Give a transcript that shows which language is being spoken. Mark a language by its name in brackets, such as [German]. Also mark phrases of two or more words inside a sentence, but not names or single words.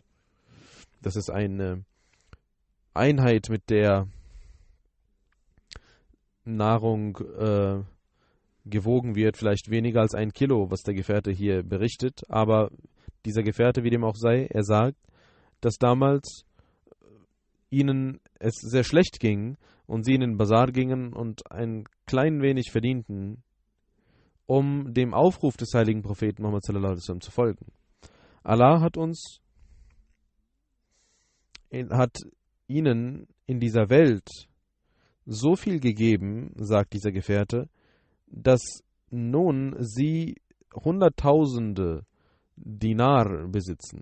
[German] Das ist eine Einheit, mit der Nahrung gewogen wird, vielleicht weniger als 1 Kilo, was der Gefährte hier berichtet, aber dieser Gefährte, wie dem auch sei, er sagt, dass damals ihnen es sehr schlecht ging und sie in den Bazar gingen und ein klein wenig verdienten, um dem Aufruf des heiligen Propheten Muhammad sallallahu alaihi wasallam zu folgen. Allah hat ihnen in dieser Welt so viel gegeben, sagt dieser Gefährte, dass nun sie Hunderttausende Dinar besitzen.